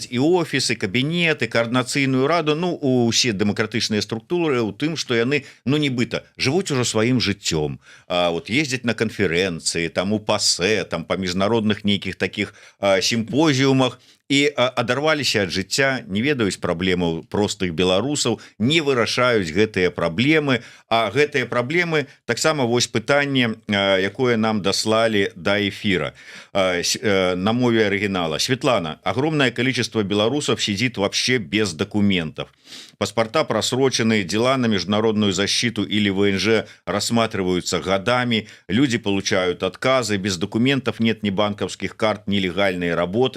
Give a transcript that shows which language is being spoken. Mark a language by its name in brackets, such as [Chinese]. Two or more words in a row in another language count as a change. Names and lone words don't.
[Belarusian] і офісы, кабінеты, каардынацыйную раду, усе дэмакратычныя структуры у тым, што яны нібыта жывуць ужо сваім жыццём, ездзяць на канферэнцыі, там у ПАСЕ, там па міжнародных нейкіх такіх сімпозіумах і адарваліся ад жыцця, не ведаюць праблемаў простых беларусаў, не вырашаюць гэтыя праблемы, а гэтыя праблемы таксама вось пытанне, якое нам даслалі да эфира на мове оригинала. [Russian] Светлана, огромное количество белорусов сидит вообще без документов. Паспорта просрочены, дела на международную защиту или ВНЖ рассматриваются годами, люди получают отказы, без документов нет ни банковских карт, ни легальной работы.